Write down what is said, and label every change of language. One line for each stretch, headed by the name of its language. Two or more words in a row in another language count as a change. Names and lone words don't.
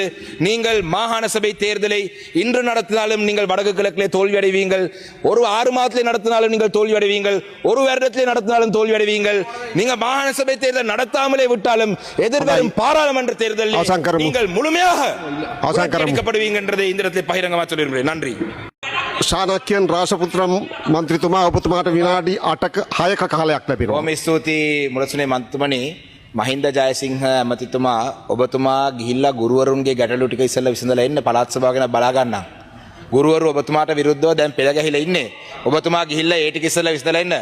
Tamil: நீங்கள் மாகாண சபை தேர்தலை இன்று நடத்தினாலும் நீங்கள் வடக்கு கிழக்கிலே தோல்வி அடைவீங்கள், ஒரு 6 மாதத்திலே நடத்தினாலும் நீங்கள் தோல்வி அடைவீங்கள், ஒரு வருடத்திலே நடத்தினாலும் தோல்வி அடைவீங்கள். நீங்கள் மாகாண சபை தேர்தல் நடத்தாமலே விட்டாலும் எதிர்வரும் பாராளுமன்ற தேர்தலில் நீங்கள் முழுமையாக புறக்கணிக்கப்படுவீங்க என்றதை இந்த இடத்தில் பகிரங்கமாக சொல்லியிருக்கிறேன். நன்றி.
Sinhala: ශානක්‍යයන් රාශපුත්‍රම් මන්ත්‍රීතුමා ඔබතුමාට විනාඩි 6ක කාලයක් ලැබෙනවා. බොහොම ස්තුතියි මුලසුනේ මන්ත්‍රීතුමනි. මහින්ද ජයසිංහ ඇමතිතුමා ඔබතුමා ගිහිල්ලා ගුරුවරුන්ගේ ගැටලු ටික ඉස්සෙල්ලා විසඳලා එන්න පළාත් සභාව ගැන බලා ගන්න. ගුරුවරු ඔබතුමාට විරුද්ධව දැන් පෙළ ගැහිලා ඉන්නේ. ඔබතුමා ගිහිල්ලා ඒ ටික ඉස්සෙල්ලා විසඳලා එන්න.